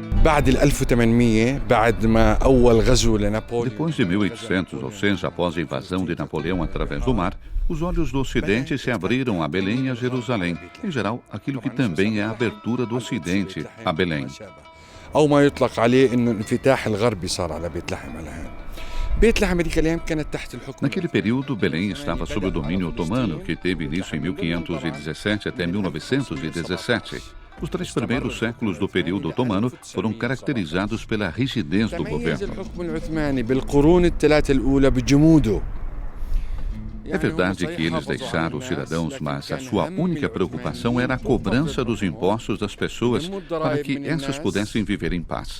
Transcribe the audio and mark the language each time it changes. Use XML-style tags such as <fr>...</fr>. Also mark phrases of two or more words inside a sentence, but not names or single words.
<ar>بعد ال 1800 بعد ما أول غزو لنابليون.</ar> <pt>Depois de 1800, ou seja, após a invasão de Napoleão através do mar, os olhos do Ocidente se abriram a Belém e a Jerusalém. Em geral, aquilo que também é a abertura do Ocidente a Belém.</pt> <ar>أو ما يطلق عليه إنه الانفتاح الغربي صار على بيت لحم الآن. بيت لحم هذيك الأيام كانت تحت الحكم.</ar> <pt>Naquele período, Belém estava sob o domínio otomano, que teve início em 1517 até 1917. Os 3 primeiros séculos do período otomano foram caracterizados pela rigidez do governo. É verdade que eles deixaram os cidadãos, mas a sua única preocupação era a cobrança dos impostos das pessoas para que essas pudessem viver em paz.</pt>